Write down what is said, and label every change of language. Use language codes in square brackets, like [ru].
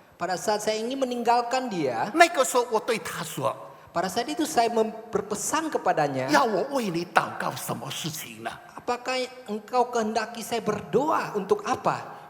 [id] Pada saat saya ingin meninggalkan dia, [zh] 那个时候我对她说 [id] pada saat itu saya berpesan：“ kepadanya, [zh] 要我为你祷告什么事情呢？ [id] apakah engkau kehendaki saya berdoa untuk apa?”